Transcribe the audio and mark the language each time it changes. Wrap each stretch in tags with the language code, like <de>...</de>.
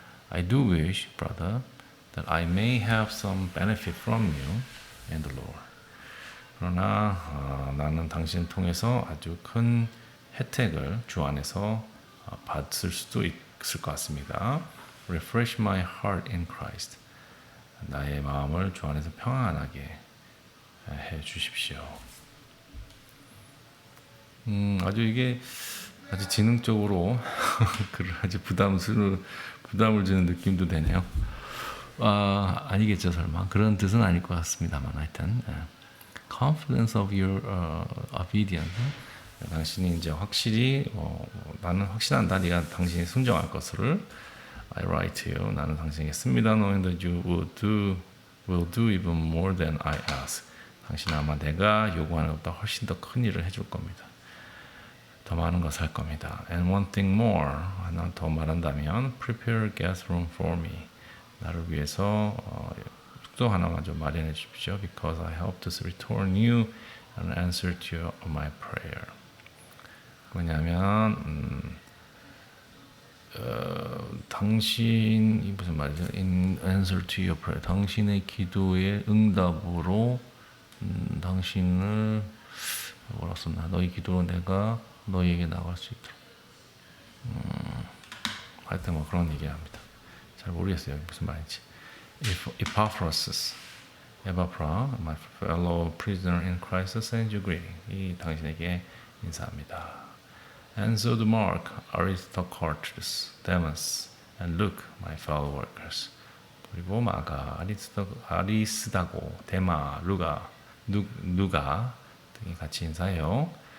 <en>I do wish, brother, that I may have some benefit from you and the Lord.</en> <ko>그러나 나는 당신을 통해서 아주 큰 혜택을 주 안에서 받을 수도 있을 것 같습니다.</ko> <en>Refresh my heart in Christ.</en> <ko>나의 마음을 주 안에서 평안하게 해 주십시오. 아주 이게 아주 지능적으로 아주 부담을 주는 느낌도 되네요. 아니겠죠, 설마. 그런 뜻은 아닐 것 같습니다만, 하여튼.</ko> <en>Confidence of your obedience.</en> <ko>당신이 이제 확실히, 나는 확신한다. 네가 당신이 순종할 것을.</ko> <en>I write to you.</en> <ko>나는 당신에게 씁니다.</ko> <en>Knowing that you will do even more than I ask.</en> <ko>당신은 아마 내가 요구하는 것보다 훨씬 더 큰 일을 해줄 겁니다. 더 많은 것을 할 겁니다.</ko> <en>And one thing more.</en> <ko>하나 더 말한다면</ko> <en>prepare a guest room for me.</en> <ko>나를 위해서 숙소 하나만 좀 마련해 주십시오.</ko> <en>Because I hope to return you an answer to my prayer.</en> <ko>뭐냐면 당신이 무슨 말이죠?</ko> <en>In answer to your prayer.</en> <ko>당신의 기도의 응답으로 당신을 뭐라 썼나? 너희 기도로 내가 너희에게 나갈 수 있도록. 하여튼 뭐 그런 얘기합니다. 잘 모르겠어요. 무슨 말인지.</ko> <en>Epaphras, my fellow prisoner in Christ, sends you greeting.</en> <ko>이 당신에게 인사합니다.</ko> <en>And so do Mark, Aristarchus, Demas, and Luke, my fellow workers.</en> <ko>그리고 마가, 아리스다고, 데마, 누가 등이 같이 인사해요.</ko>